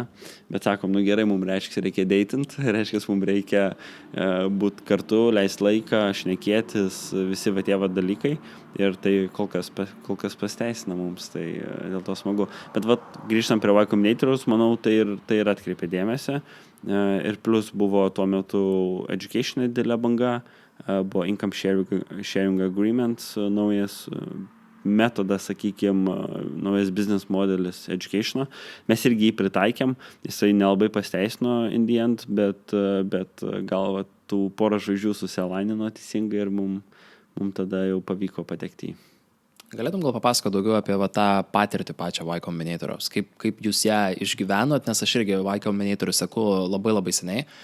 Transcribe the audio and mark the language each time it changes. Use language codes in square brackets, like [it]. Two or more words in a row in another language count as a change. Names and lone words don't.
[lt] Bet sakom, gerai, mums reikia datint, reiškia, mums reikia būti kartu, leisti laiką, šnekėtis, visi tie dalykai. Ir tai kol kas pasteisina mums, tai dėl to smagu. Bet grįžtant prie Y Combinatorius, manau, tai ir atkreipė dėmesį. Ir plus buvo tuo metu education didelė banga, buvo [en] income sharing agreements, [lt] naujas metodas, sakykime, naujas business modelis education'o. Mes irgi jį pritaikėm, jisai nelabai pasteisino [en] in the end, [lt] bet gal tų porą žvaigždžių susialainino teisingai ir mums tada jau pavyko patekti į. Galėtum gal papasakoti daugiau apie tą patirtį pačią Y Combinatoriaus, kaip jūs ją išgyvenot, nes aš irgi Y Combinatorių seku labai labai seniai.